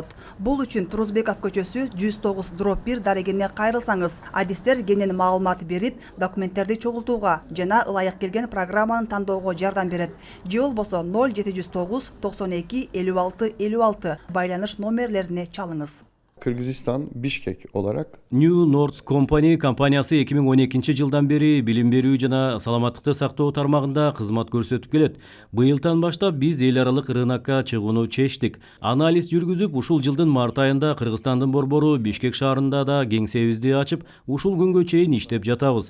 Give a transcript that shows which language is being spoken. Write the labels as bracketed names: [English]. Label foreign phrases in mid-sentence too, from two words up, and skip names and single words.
[Kyrgyz] Бул үчүн Турузбеков көчөсү 109/1 дарегине кайрылсаңыз, адистер кенен маалымат берип, документтерди чогултууга жана ылайык келген программаны тандоого жардам берет. Же болбосо 0709 92 56 56 байланыш номерлерине чалыңыз. [Turkish] Kırgızistan, Bişkek olarak [Kyrgyz] New Nord Company компаниясы 2012 жылдан бери билим берүү жана саламаттыкты сактоо тармагында кызмат көрсөтүп келет. Быйылдан баштап биз эл аралык рынокко чыгууну чечтик. Анализ жүргүзүп, ушул жылдын март айында Кыргызстандын борбору Бишкек шаарында да кеңсебизди ачып, ушул күнгө чейин иштеп жатабыз.